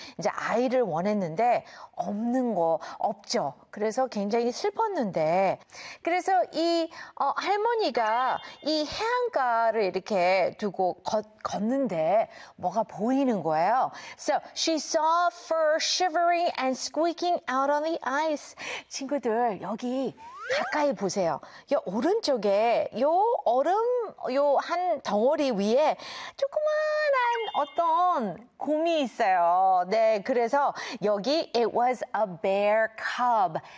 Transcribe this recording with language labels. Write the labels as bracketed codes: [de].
[ko] 이제 아이를 원했는데 없는 거 없죠. 그래서 굉장히 슬펐는데 그래서 이 할머니가 이 해안가를 이렇게 두고 걷는데 뭐가 보이는 거예요. [en] So she saw fur shivering and squeaking out on the ice. [ko] 친구들 여기 가까이 보세요. 이 오른쪽에 이 얼음 이한 덩어리 위에 조그만한 어떤 곰이 있어요. 네, 그래서 여기 [en] it was a bear cub.